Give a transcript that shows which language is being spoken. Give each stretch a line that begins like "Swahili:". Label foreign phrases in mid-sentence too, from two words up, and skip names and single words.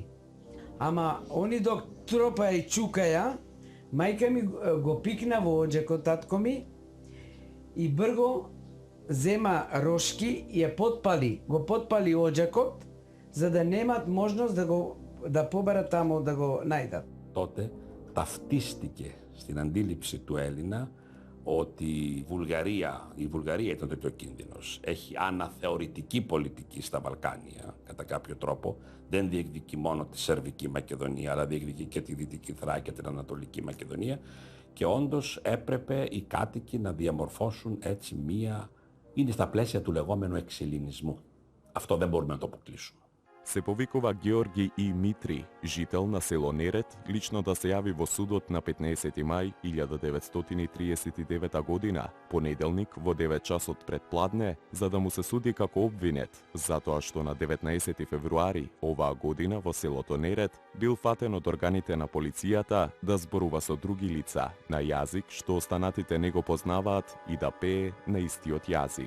Macedonian: Ама они док тропаја и чукаја, мајка ми го пикна во оџакот татко ми и брго зема рошки и ја потпали, го потпали оџакот за да немат можност да побарат тамо да го најдат.
Greek: Τότε ταυτίστηκε στην αντίληψη του Έλληνα ότι η Βουλγαρία ήταν τέτοιο κίνδυνος. Έχει αναθεωρητική πολιτική στα Βαλκάνια, κατά κάποιο τρόπο. Δεν διεκδικεί μόνο τη Σερβική Μακεδονία, αλλά διεκδικεί και τη Δυτική Θράκη και την Ανατολική Μακεδονία. Και όντως έπρεπε οι κάτοικοι να διαμορφώσουν έτσι είναι στα πλαίσια του λεγόμενου εξελληνισμού. Αυτό δεν μπορούμε να το αποκλείσουμε.
Macedonian: Се повикува Георги И. Митри, жител на село Нерет, лично да се јави во судот на 15 мај 1939 година, понеделник во 9 часот пред пладне, за да му се суди како обвинет, затоа што на 19 февруари оваа година во селото Нерет бил фатен од органите на полицијата да зборува со други лица на јазик што останатите не го познаваат и да пее на истиот јазик.